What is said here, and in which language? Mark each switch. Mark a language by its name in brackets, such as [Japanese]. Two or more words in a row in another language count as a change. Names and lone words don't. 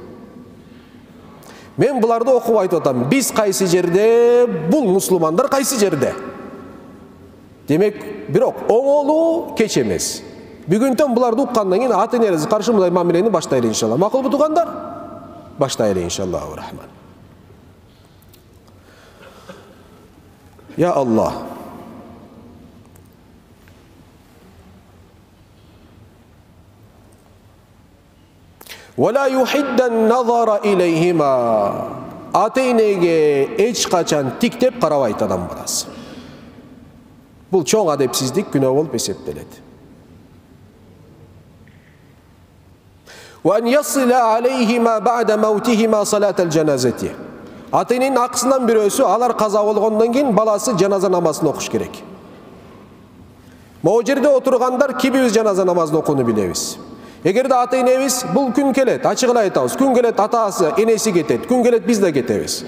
[Kyrgyz] Мен буларды окуп айтып атам. Биз кайсы жерде, бул мусулмандар кайсы жерде? Демек, бирок оңолуу кеч эмес. Бүгүнтөн буларды уккандан кийин ата-энеңиз каршы мындай мамилени баштайлы иншалла. Макулбу туугандар? Баштайлы [Arabic] إن شاء الله الرحمن. يا الله. ولا يحد النظر إليهما. [Kyrgyz] Ата-энеге эч качан тиктеп карабайт адам баласы. Бул чоң адепсиздик, күнөө болуп эсептелет. [Arabic] وأن يصل عليهما بعد موتهما صلاة الجنازة. [Kyrgyz] Ата-эненин акысынан бирөөсү алар каза болгондон кийин баласы жаназа намазын окуш керек. Могу жерде отургандар кимибиз жаназа намазын окууну билебиз. Эгерде ата-энебиз бул күн келет, ачык эле айтабыз, күн келет атасы, энеси кетет, күн келет биз да кетебиз.